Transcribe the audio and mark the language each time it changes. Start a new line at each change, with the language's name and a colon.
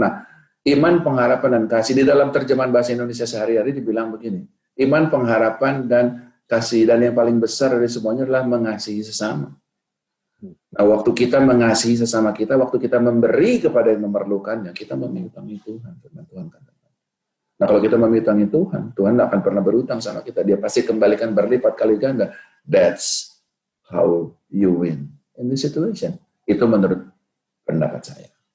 Indonesian: Nah, iman, pengharapan, dan kasih, di dalam terjemahan bahasa Indonesia sehari-hari dibilang begini, iman, pengharapan, dan kasih, dan yang paling besar dari semuanya adalah mengasihi sesama. Nah, waktu kita mengasihi sesama kita, waktu kita memberi kepada yang memerlukannya, kita memintangi Tuhan, firman Tuhan katakan. Nah, kalau kita memintangi Tuhan, Tuhan tidak akan pernah berutang sama kita. Dia pasti kembalikan berlipat kali ganda.
English: That's how you win in this situation.
Indonesian: Itu menurut pendapat saya.